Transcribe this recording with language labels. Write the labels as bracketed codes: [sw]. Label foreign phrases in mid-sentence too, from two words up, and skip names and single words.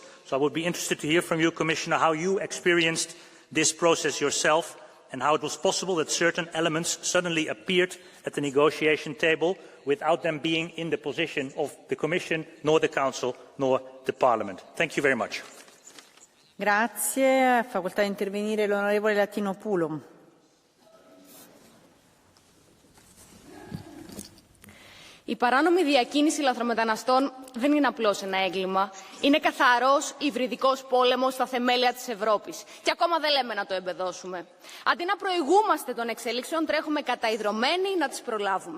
[en] So I would be interested to hear from you, Commissioner, how you experienced this process yourself and how it was possible that certain elements suddenly appeared at the negotiation table without them being in the position of the Commission, nor the Council, nor the Parliament. Thank you very much. [it] Grazie. Facoltà di intervenire l'onorevole Latinopoulou. [el] Η παράνομη διακίνηση λαθρομεταναστών δεν είναι απλώς ένα έγκλημα. Είναι καθαρός υβριδικός πόλεμος στα θεμέλια της Ευρώπης. Και ακόμα δεν λέμε να το εμπεδώσουμε. Αντί να προηγούμαστε των εξελίξεων, τρέχουμε καταϊδρωμένοι να τις προλάβουμε.